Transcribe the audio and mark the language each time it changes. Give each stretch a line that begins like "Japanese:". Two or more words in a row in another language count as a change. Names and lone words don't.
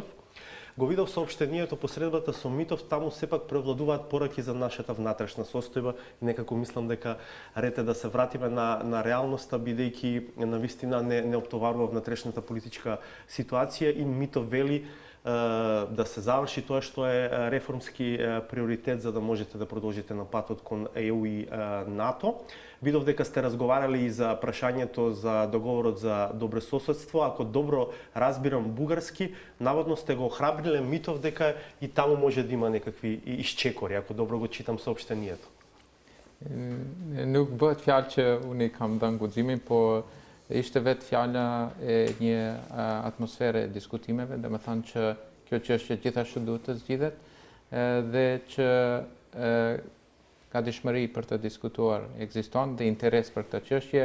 Macedonian: Го видов соопштението по средбата со Митов, таму сепак превладуваат пораки за нашата внатрешна состојба и некако мислам дека ред е да се вратиме на реалноста, бидејќи навистина не оптоварува внатрешната политичка ситуација и Митов вели да се заврши тоа што е реформски приоритет за да можете да продолжите на патот кон ЕУ и НАТО. Видов дека сте разговарали и за прашањето за договорот за добрососедство. Ако добро разбирам бугарски, наводно сте го охрабриле Митов дека и таму може да има некакви исчекори, ако добро го читам соопштението.
Albanian: Nuk bëhet fjalë që unë i kam dhënë guximin, po ishte vetë fjala e një atmosfere diskutimeve, dhe me thënë që kjo çështje gjithashtu duhet të zgjidhet dhe që ka dëshmëri për të diskutuar ekziston dhe interes për këtë çështje.